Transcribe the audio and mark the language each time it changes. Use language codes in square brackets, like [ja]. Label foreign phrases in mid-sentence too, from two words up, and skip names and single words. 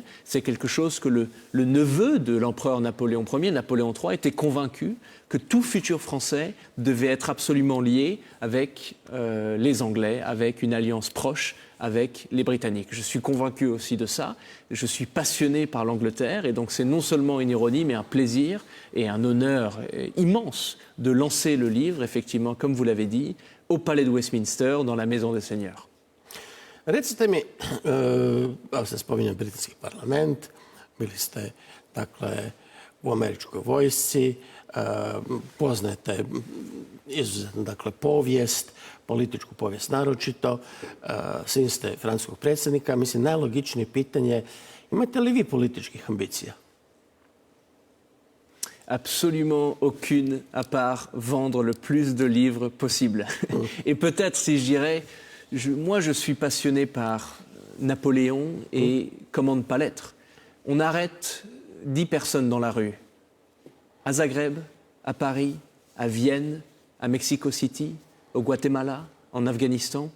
[fr] C'est quelque chose que le neveu de l'empereur Napoléon Ier, Napoléon III, était convaincu que tout futur Français devait être absolument lié avec les Anglais, avec une alliance proche avec les Britanniques. Je suis convaincu aussi de ça. Je suis passionné par l'Angleterre et donc c'est non seulement une ironie, mais un plaisir et un honneur immense de lancer le livre, effectivement, comme vous l'avez dit, au Palais de Westminster, dans la Maison des Seigneurs. [hr] Recite mi, evo se spominjem britanski parlament, bili ste dakle u američkoj vojsci, poznajete izuzetno dakle povijest, političku povijest naročito, sin ste francuskog predsjednika. Mislim, najlogičnije pitanje je imate li vi političkih ambicija? [fr] Absolument aucune, à part vendre le plus de livres possible. Et peut-être, si je dirais, moi je suis passionné par Napoléon et comment ne pas l'être. On arrête 10 personnes dans la rue, à Zagreb, à Paris, à Vienne, à Mexico City, au Guatemala, en Afghanistan.